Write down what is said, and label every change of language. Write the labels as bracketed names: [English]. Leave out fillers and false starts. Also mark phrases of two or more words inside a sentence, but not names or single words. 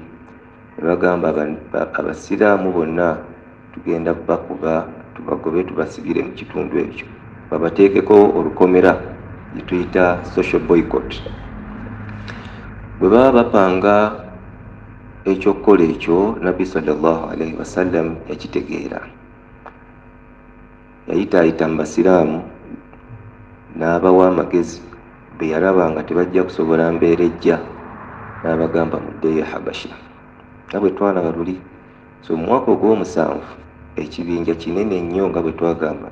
[Ganda] Ne bagamba Abasiraamu bonna tugenda bakuba tubagobe tubasibire mu kitundu ekyo, babateekeko olukomera lye tuyita [English] social boycott. [Ganda] Bwe baba bapanga ekyokukola ekyo, Nabbi [Arabic] صلى الله عليه وسلم [Ganda] yakitegeera. Yayitaayita mu Basiraamu n'abawa amagezi. Be yalaba nga tebajja kusobola mbeera ejja n'abagamba muddeyo Habasha nga bwe twalaba luli. So mu mwaka ogw'omusanvu ekibinja kinene nnyo nga bwe twagamba.